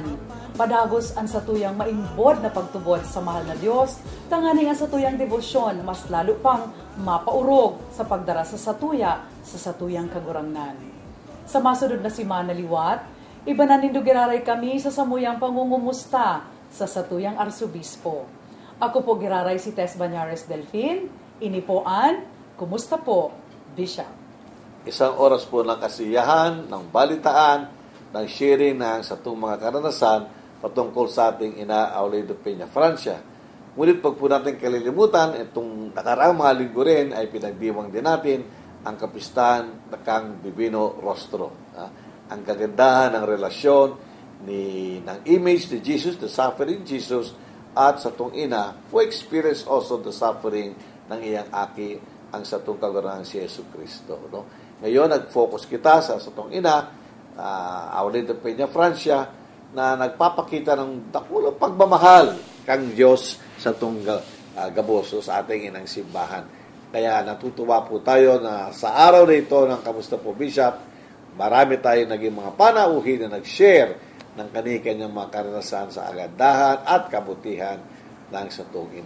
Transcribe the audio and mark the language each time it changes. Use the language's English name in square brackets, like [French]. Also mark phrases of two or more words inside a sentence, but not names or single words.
[Bikol] Padagos ang satuyang maimbod na pagtubod sa mahal na Diyos, tanganing ang satuyang debosyon mas lalo pang mapaurog sa pagdara sa satuyang kagurangnan. Sa masunod na simana liwat, iba na nindo giraray kami sa samuyang pangungumusta sa satuyang arsobispo. Ako po giraray si Tess Banyares Delfin, ini po ang Kumusta po, Bishop? [Filipino] Isang oras po ng kasiyahan, ng balitaan, ng sharing ng sa itong mga karanasan patungkol sa ating ina Aulay de Peña Francia. Ngunit pag po natin kalilimutan, itong nakaraang mga linggo rin ay pinagdiwang din natin ang kapistahan ng Kang Divino Rostro. Ang kagandahan ng relasyon ng image ni Jesus, [English] the suffering [Filipino] Jesus, at sa itong ina, [English] who experienced also the suffering [Bikol] ng iyang aki, ang sa itong kagurang si Yesu Cristo. No? Ngayon, nag-focus kita sa itong ina, Aulay de Peña Francia, na nagpapakita ng dakulang pagmamahal kang Diyos sa itong gaboso [Filipino] sa ating inang simbahan. Kaya natutuwa po tayo na sa araw na ito ng Kamusta po, Bishop, marami tayong naging mga panauhin na nag-share ng kanyang mga karanasan sa agandahan at kabutihan ng satong ina.